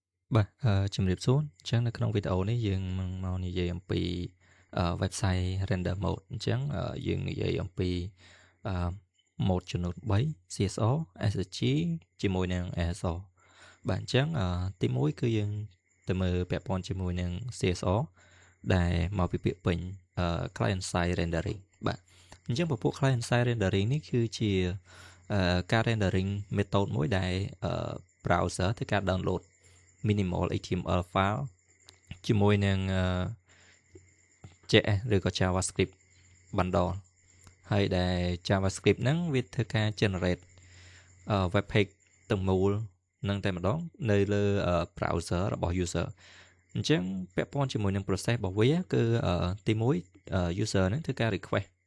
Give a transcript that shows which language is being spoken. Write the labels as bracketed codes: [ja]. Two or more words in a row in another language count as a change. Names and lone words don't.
[km] Bah,ជំរាបសួរអញ្ចឹងនៅក្នុងវីដេអូនេះយើងនឹងមកនិយាយអំពី [en] website render mode [km] អញ្ចឹងយើង និយាយអំពីអឺ mode ចំនួន3 CSS SSG ជាមួយនឹង ASO បាទអញ្ចឹងទី1គឺយើងទៅមើលពាក់ព័ន្ធជាមួយនឹង CSS ដែលមកពីពាក្យពេញ [en] client side rendering [km] បាទអញ្ចឹងពពួក [en] client side rendering [km] នេះគឺជាការ [en] rendering method [km] មួយដែល browser ធ្វើការ [en] download minimal HTML file [km] ជាមួយនឹង JS ឬក៏ [en] JavaScript bundle [km] ហើយដែល JavaScript ហ្នឹងវាធ្វើការ [en] generate web page [km] ទាំងមូលនឹងតែម្ដងនៅលើ browser របស់ user អញ្ចឹងពាក់ព័ន្ធជាមួយនឹង process របស់វាគឺទី1 user ហ្នឹងធ្វើការ request